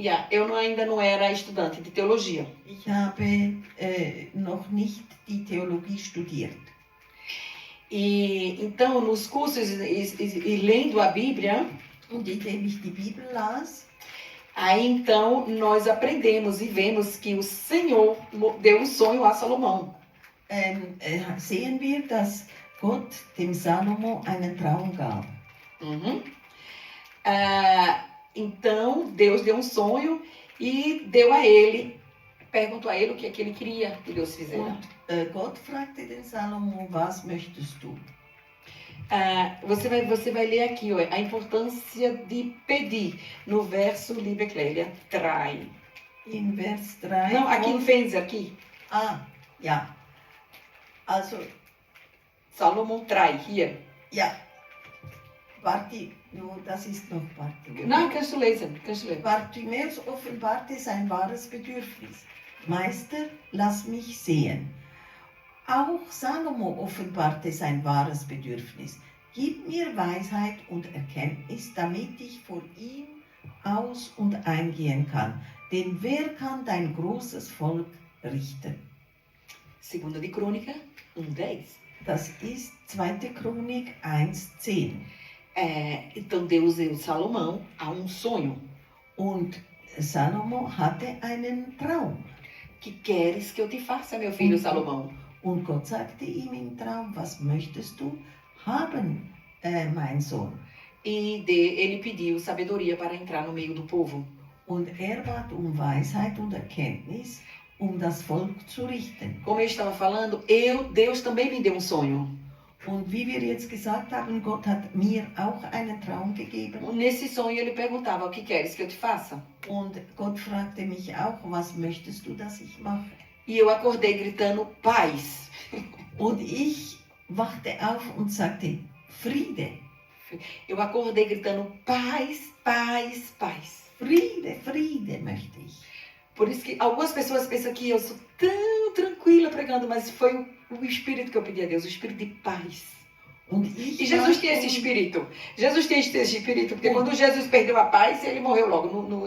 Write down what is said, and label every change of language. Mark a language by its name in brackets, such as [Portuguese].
[Portuguese] Eu ainda não era estudante de teologia. [German] Ich habe noch nicht die Theologie studiert. [Portuguese] E então, nos cursos e lendo a Bíblia, [German] Und indem ich die Bibel las, [Portuguese] aí então nós aprendemos e vemos que o Senhor deu um sonho a Salomão. [German] sehen wir, dass Gott dem Salomo einen Traum gab. Uhum. [Portuguese] Então, Deus deu um sonho e deu a ele, perguntou a ele o que é que ele queria que Deus fizesse. [German] Und Gott fragte den Salomo, was möchtest du? [Portuguese] Você vai ler aqui, ó, a importância de pedir, no verso [German] Liebe [Portuguese] Clélia, trai. [German] In Vers 3. [Portuguese] Não, aqui em Fenzer, aqui. [German] Ja. Also, [Portuguese] Salomão trai, [German] hier. ja. Warte, das ist noch Bartimäus. [Portuguese] Não, [German] kannst du lesen. Bartimäus offenbarte sein wahres Bedürfnis. Meister, lass mich sehen. Auch Salomo offenbarte sein wahres Bedürfnis. Gib mir Weisheit und Erkenntnis, damit ich vor ihm aus- und eingehen kann. Denn wer kann dein großes Volk richten? [Portuguese] Segunda de Crônica 1:10. [German] Das ist 2. Chronik 1,10. [Portuguese] Então Deus deu Salomão a um sonho. [German] Und Salomo hatte einen Traum. [Portuguese] Que queres que eu te faça, meu filho Salomão? [German] Und Gott sagte ihm im Traum, was möchtest du haben, mein Sohn? [Portuguese] E ele pediu sabedoria para entrar no meio do povo. [German] Und bat Weisheit und Erkenntnis, das Volk zu richten. [Portuguese] Como eu estava falando, Deus também me deu um sonho. [German] Und wie wir jetzt gesagt haben, Gott hat mir auch einen Traum gegeben. [Portuguese] E nesse sonho ele perguntava, o que queres que eu te faça? [German] Und Gott fragte mich auch, was möchtest du, dass ich mache? [Portuguese] E eu acordei gritando, paz. [German] Und ich wachte auf und sagte, Friede. [Portuguese] Eu acordei gritando, paz, paz, paz. [German] Friede, Friede möchte ich. [Portuguese] Por isso que algumas pessoas pensam que eu sou tão tranquila pregando, mas foi o Espírito que eu pedi a Deus, o Espírito de paz. E Jesus tem esse Espírito. Jesus tem esse Espírito, porque quando Jesus perdeu a paz, ele morreu logo.